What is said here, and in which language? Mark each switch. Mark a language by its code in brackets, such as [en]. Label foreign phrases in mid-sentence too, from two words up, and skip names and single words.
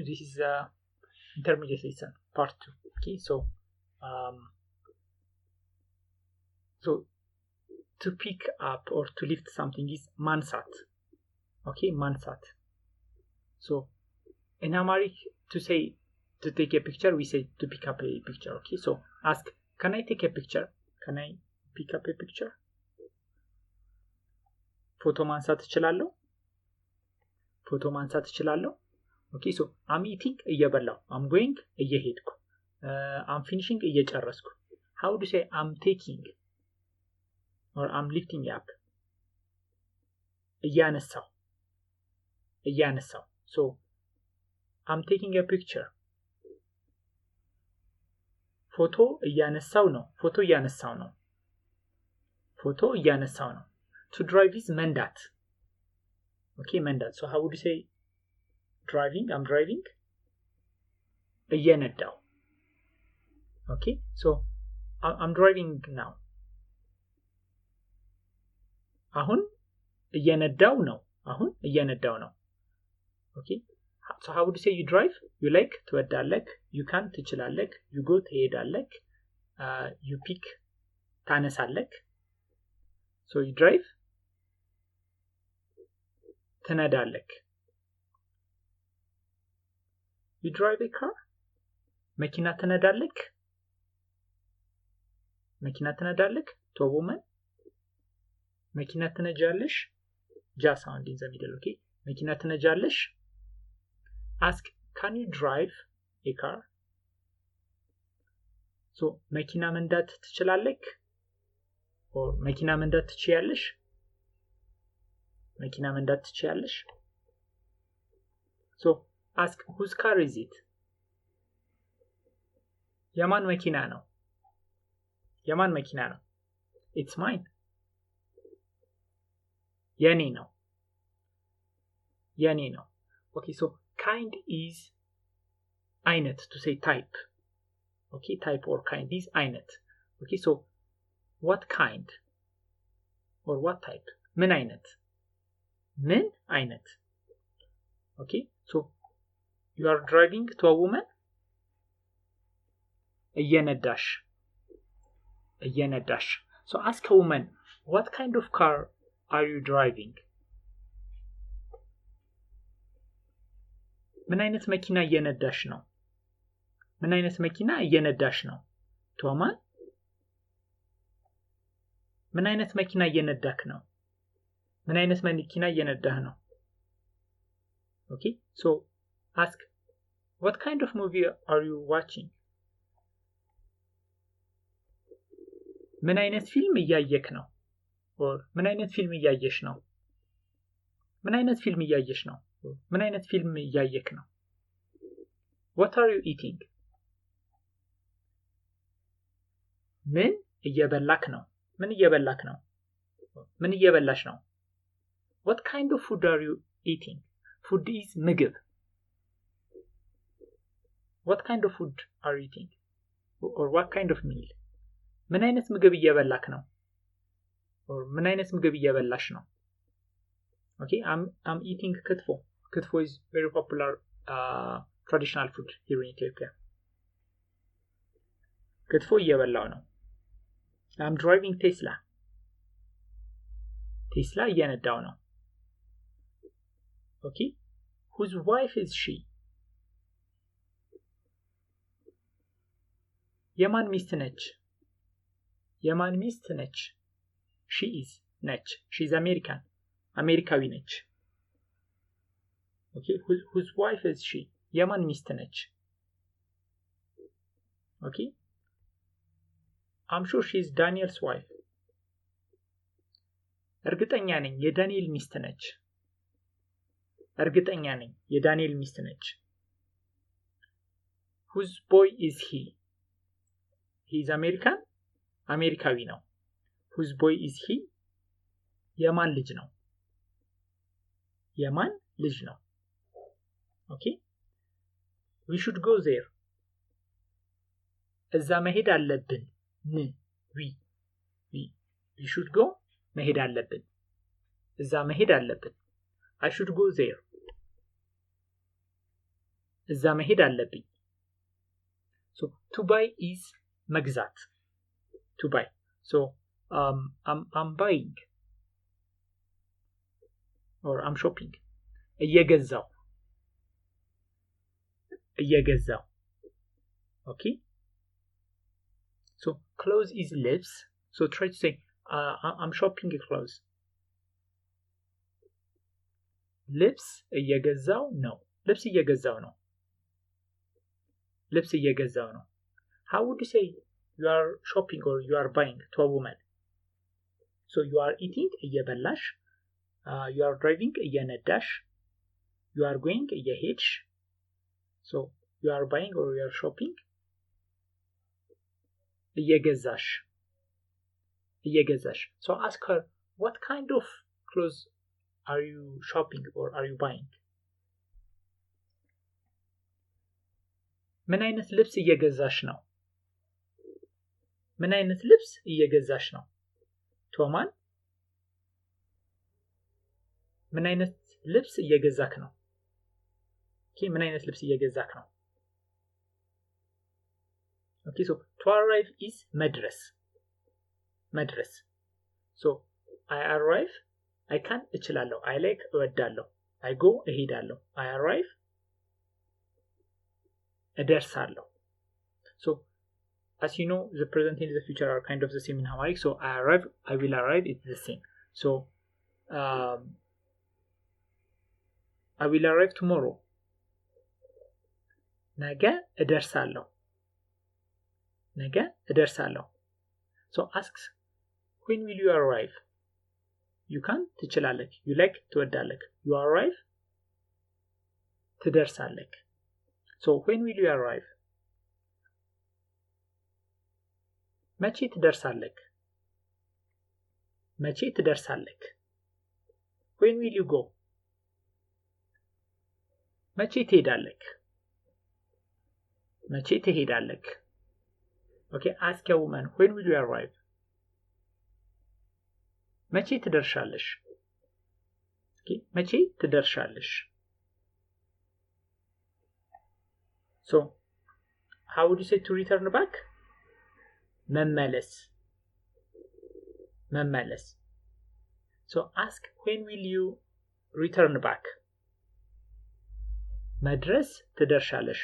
[en] This is intermediate lesson part 2. Okay, so to pick up or to lift something is mansat. Okay, mansat. So in Amharic, to say to take a picture, we say to pick up a picture. Okay, so ask, can I take a picture? Can I pick up a picture? [am] ፎቶ ማንሳት እችላለሁ? ፎቶ ማንሳት እችላለሁ? [en] Okay, so I'm eating እየበላሁ, I'm going እየሄድኩ, I'm finishing እየጨረስኩ. How do you say I'm taking or I'm lifting up? [am] እያነሳው, እያነሳው. [en] So I'm taking a picture. [am] ፎቶ እያነሳው ነው, ፎቶ እያነሳው ነው, ፎቶ እያነሳው ነው. [en] To drive is መንዳት. Okay, መንዳት. So how would you say driving? I'm driving. እየነዳው. Okay, so I'm driving now. [am] አሁን እየነዳው ነው, አሁን እየነዳው ነው. [en] Okay, so how would you say you drive? You like ትወዳለህ, you can ትችላለህ, you go ትሄዳለህ, you pick ታነሳለህ. So you drive ትነዳለህ. You drive a car? [am] መኪና ትነዳለህ? መኪና ትነዳለህ? [en] To a woman? [am] መኪና ትነጃለሽ? [en] Ja sound in the middle, okay? [am] መኪና ትነጃለሽ? [en] Ask, can you drive a car? [am] So መኪና መንዳት ትችላለህ? Or መኪና መንዳት ትችያለሽ? መኪና መንዳት ትችያለሽ? [en] So ask, whose car is it? [am] የማን መኪና ነው? የማን መኪና ነው? [en] It's mine. [am] የኔ ነው. የኔ ነው. [en] Okay, so kind is አይነት, to say type. Okay, type or kind is አይነት. Okay, so what kind or what type? [am] ምን አይነት? ምን አይነት? [en] Okay, so you are driving to a woman? [am] እየነዳሽ, እየነዳሽ. [en] So ask a woman, what kind of car are you driving? [am] ምን አይነት መኪና እየነዳሽ ነው? ምን አይነት መኪና እየነዳሽ ነው? [en] To a man? [am] ምን አይነት መኪና እየነዳክ ነው? ምን አይነት መኪና እየነዳህ ነው? [en] Okay, so ask, what kind of movie are you watching? [am] ምን አይነት ፊልም እያየክ ነው? Or ምን አይነት ፊልም እያየሽ ነው? ምን አይነት ፊልም እያየሽ ነው? ምን አይነት ፊልም እያየክ ነው? [en] What are you eating? [am] ምን እየበላክ ነው? ምን እየበላክ ነው? ምን እየበላሽ ነው? [en] What kind of food are you eating? Food is ምግብ. What kind of food are you eating? Or what kind of meal? [am] ምን አይነት ምግብ እየበላክ ነው? Or ምን አይነት ምግብ እየበላሽ ነው? [en] Okay, I'm eating ክትፎ. ክትፎ is very popular traditional food here in Ethiopia. [am] ክትፎ እየበላው ነው. [en] I'm driving Tesla. [am] ቴስላ እየነዳው ነው. [en] Okay, whose wife is she? [am] የማን ሚስት ነች? የማን ሚስት ነች? [en] She is ነች. She is American. [am] አሜሪካዊ ነች. [en] Okay, whose wife is she? [am] የማን ሚስት ነች? [en] Okay, I'm sure she is Daniel's wife. [am] እርግጠኛ ነኝ የዳንኤል ሚስት ነች. እርግጠኛ ነኝ የዳንኤል ሚስት ነች. [en] Whose boy is he? He is American. [am] አሜሪካዊ ነው. [en] Whose boy is he? [am] የማን ልጅ ነው? የማን ልጅ ነው? [en] Okay, we should go there. [am] እዛ መሄድ አለብን. [en] we should go [am] መሄድ አለብን. እዛ መሄድ አለብን. [en] I should go there. [am] እዛ መሄድ አለብኝ። [en] So to buy is መግዛት. To buy. So I'm buying or I'm shopping. [am] እየገዛው. Okay. [en] So clothes is lips. So try to say I'm shopping clothes. [am] ልብስ እየገዛው ነው. ልብስ እየገዛው ነው. ልብስ እየገዛው ነው. [en] How would you say you are shopping or you are buying to a woman? So you are eating እየበላሽ, you are driving እየነዳሽ, you are going እየሄድሽ. So you are buying or you are shopping እየገዛሽ. So ask her, what kind of clothes are you shopping or are you buying? [am] ምን አይነት ልብስ እየገዛሽ ነው? ምን አይነት ልብስ እየገዛሽ ነው? ቶማን ምን አይነት ልብስ እየገዛክ ነው? ምን አይነት ልብስ እየገዛክ ነው? [en] Okay, so to arrive is መድረስ. So I arrive, I can እችላለሁ, I like እወዳለሁ, I go እሄዳለሁ, I arrive እደርሳለሁ. So as you know, the present and the future are kind of the same in Amharic. So I arrive, I will arrive, it's the same. So I will arrive tomorrow. [am] ነገ እደርሳለሁ. [en] So asks, when will you arrive? You can ትችላለህ, you like ትወዳለህ, you arrive ትደርሳለህ. So when will you arrive? [am] መቼ ትደርሳለህ? [en] When will you go? [am] መቼ ትሄዳለህ? [en] Okay, ask a woman, when will you arrive? [am] መቼ ትደርሻለሽ? Okay, መቼ ትደርሻለሽ? [en] So how would you say to return back? [am] መመለስ. [en] So ask, when will you return back? [am] መድረስ ትደርሻለሽ.